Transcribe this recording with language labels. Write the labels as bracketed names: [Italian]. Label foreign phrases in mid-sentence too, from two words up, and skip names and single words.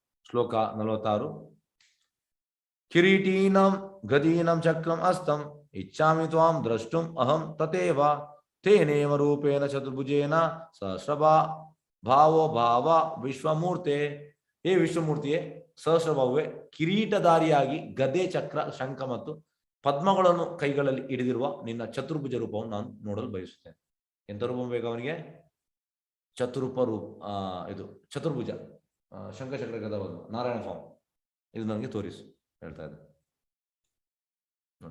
[Sanskrit] ಶ್ಲೋಕ 46. ಕಿರೀಟೀನಂ ಗದೀನಂ ಚಕ್ರಂ ಅಸ್ತಂ ಇಚ್ಛಾಮಿ ತ್ವಾಂ ದ್ರಷ್ಟುಂ ಅಹಂ ತಥೇವ ತೇನೇವ ರೂಪೇಣ ಚತುರ್ಭುಜೇನ ಸಹಸ್ರಭಾ ಭಾವೋ ಭಾವ ವಿಶ್ವಮೂರ್ತೆ. [Kannada] ಹೇ ವಿಶ್ವಮೂರ್ತಿಯೇ, ಸಹಸ್ರಭಾವೇ, ಕಿರೀಟಧಾರಿಯಾಗಿ ಗದೆ, ಚಕ್ರ, ಶಂಖ ಮತ್ತು ಪದ್ಮಗಳನ್ನು ಕೈಗಳಲ್ಲಿ ಹಿಡಿದಿರುವ ನಿನ್ನ ಚತುರ್ಭುಜ ರೂಪವನ್ನು ನಾನು ನೋಡಲು ಬಯಸುತ್ತೇನೆ. ಎಂಥ ರೂಪ ಬೇಕು ಅವನಿಗೆ? ಚತುರ್ಭುಜ, ಶಂಖಚಕ್ರ ಗದ ನಾರಾಯಣ ಫಾರ್ಮ್, ಇದು ನನಗೆ ತೋರಿಸು ಹೇಳ್ತಾ ಇದೆ ನೋಡಿ.